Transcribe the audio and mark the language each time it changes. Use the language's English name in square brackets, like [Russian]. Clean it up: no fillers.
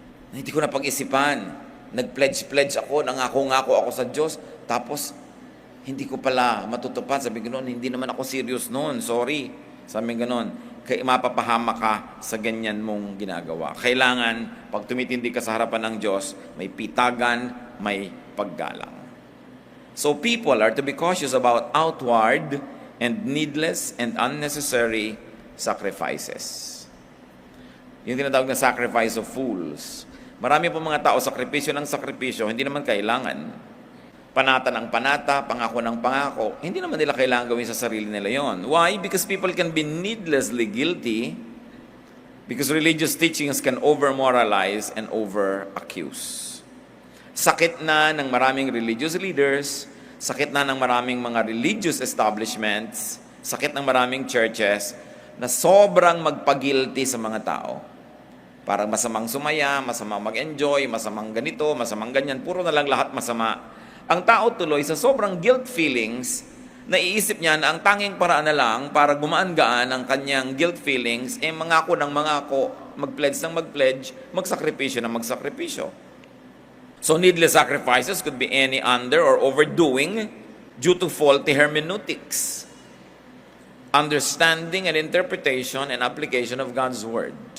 [Filipino] Hindi ko na pag-isipan. Nag-pledge ako, nangako-ngako ako sa Diyos, tapos hindi ko pala matutupad. Sabi ganoon, hindi naman ako serious noon, sorry. Sabi ganoon, kaya mapapahama ka sa ganyan mong ginagawa. Kailangan, pag tumitindi ka sa harapan ng Diyos, may pitagan, may paggalang. [English] So people are to be cautious about outward and needless and unnecessary sacrifices. [Filipino] Yung tinatawag na [English] sacrifice of fools. [Filipino] Marami po mga tao, sakripisyo ng sakripisyo, hindi naman kailangan. Panata ng panata, pangako ng pangako, hindi naman nila kailangan gawin sa sarili nila yon. Why? [English] Because people can be needlessly guilty because religious teachings can over-moralize and over-accuse. [Filipino] Sakit na ng maraming religious leaders, sakit na ng maraming mga religious establishments, sakit ng maraming churches na sobrang magpagilty sa mga tao. Parang masamang sumaya, masamang mag-enjoy, masamang ganito, masamang ganyan, puro na lang lahat masama. Ang tao tuloy sa sobrang guilt feelings, naiisip niya na ang tanging paraan na lang para gumaan-gaan ang kanyang guilt feelings, mangako ng mangako, mag-pledge ng mag-pledge, magsakripisyo ng magsakripisyo. [English] So needless sacrifices could be any under or overdoing due to faulty hermeneutics, understanding and interpretation and application of God's Word.